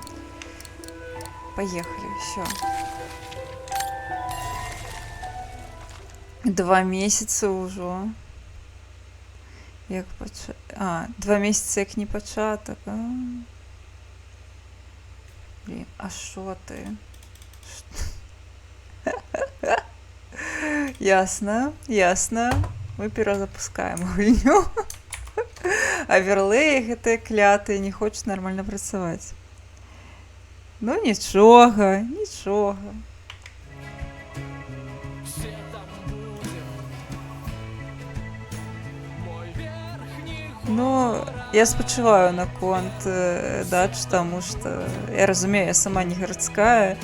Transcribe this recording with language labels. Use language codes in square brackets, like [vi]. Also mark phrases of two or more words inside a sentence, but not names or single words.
[ru] Поехали, все. 2 месяца ўжо. [be] Як пачатак. А, 2 месяцы як не пачатак. [ru] Блін, а шо ты? Ясно, ясно. [be] Мы перазапускаем гульню. Аверлеі гэтыя клятыя не хочуць нармальна працаваць. Ну нічога, нічога. Ну, я спачуваю наконт дач, таму што я разумею, я сама не гарадская.